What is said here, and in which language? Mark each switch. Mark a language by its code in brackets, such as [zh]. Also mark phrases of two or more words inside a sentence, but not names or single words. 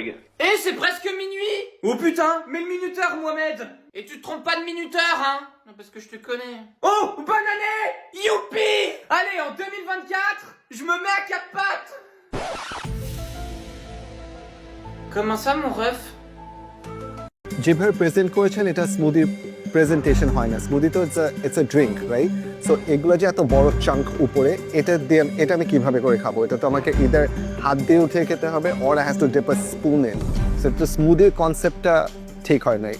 [fr] Eh, c'est presque minuit! Oh putain, mets le minuteur, Mohamed! Et tu te trompes pas de minuteur, hein? Non, parce que je te connais. Oh, bonne année! Youpi! Allez, en 2024, je me mets à 4 pattes! Comment ça, mon ref? [bn] যেভাবে প্রেজেন্ট করেছেন এটা স্মুদির প্রেজেন্টেশন হয় না। স্মুদি তো [en] it's a drink, right? [bn] সো এগুলো যে এত বড় চাঙ্ক উপরে, এটা আমি কিভাবে করে খাবো? এটা তো আমাকে ইদার হাত দিয়ে উঠে খেতে হবে, [en] or I have to dip a spoon in. [bn] সো তো স্মুদির কনসেপ্টটা ঠিক হয় নাই।